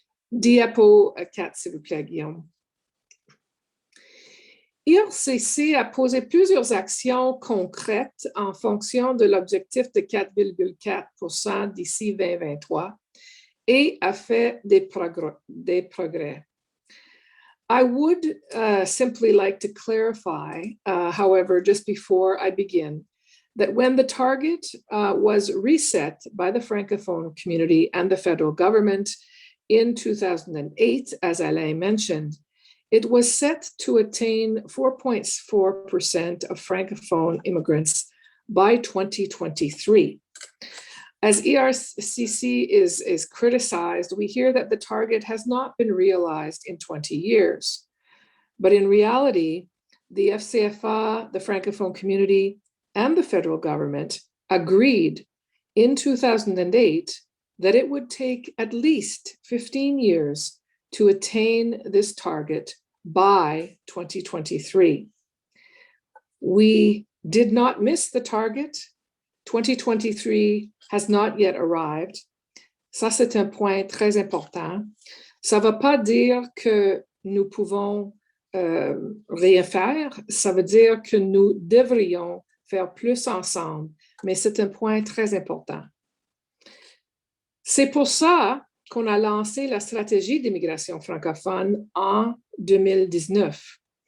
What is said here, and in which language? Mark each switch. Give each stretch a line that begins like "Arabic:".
French: Diapo 4, s'il vous plaît, Guillaume. IRCC a posé plusieurs actions concrètes en fonction de l'objectif de 4,4% d'ici 2023 et a fait des progrès.
English: I would simply like to clarify, however, just before I begin, that when the target was reset by the Francophone community and the federal government in 2008, as Alain mentioned, it was set to attain 4.4% of Francophone immigrants by 2023. As ERCC is criticized, we hear that the target has not been realized in 20 years. But in reality, the FCFA, the Francophone community, and the federal government agreed in 2008 that it would take at least 15 years to attain this target by 2023. We did not miss the target. 2023 has not yet arrived.
French: Ça, c'est un point très important. Ça ne veut pas dire que nous pouvons rien faire. Ça veut dire que nous devrions faire plus ensemble. Mais c'est un point très important. C'est pour ça qu'on a lancé la stratégie d'immigration francophone en 2019.